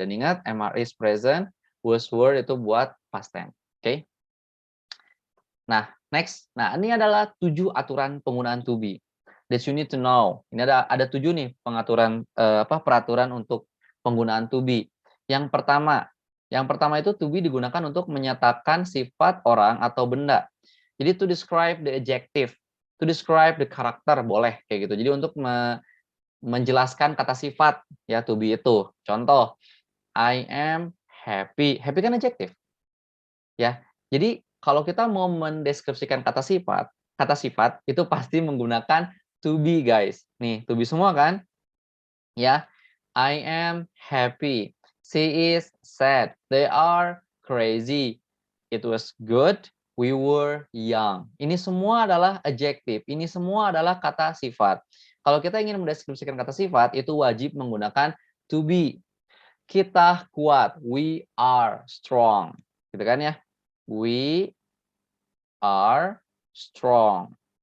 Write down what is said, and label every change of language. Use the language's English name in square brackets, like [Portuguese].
[Indonesian] Dan ingat, am, are, is present, was, were itu buat past tense. Oke? Nah, next. Nah, ini adalah 7 aturan penggunaan to be [English] that you need to know. [Indonesian] Ini ada 7 nih pengaturan peraturan untuk penggunaan to be. Yang pertama itu to be digunakan untuk menyatakan sifat orang atau benda. [English] Jadi to describe the adjective, to describe the character [Indonesian] boleh kayak gitu. Jadi untuk menjelaskan kata sifat ya to be itu. Contoh, [English] I am happy. [Indonesian] Happy kan adjective ya. Jadi kalau kita mau mendeskripsikan kata sifat itu pasti menggunakan to be, guys. Nih, to be semua kan? Ya. [English] I am happy. She is sad. They are crazy. It was good. We were young. [Indonesian] Ini semua adalah adjective. Ini semua adalah kata sifat. Kalau kita ingin mendeskripsikan kata sifat, itu wajib menggunakan to be. Kita kuat. [English] We are strong. [Indonesian] Gitu kan ya? [English] We are strong.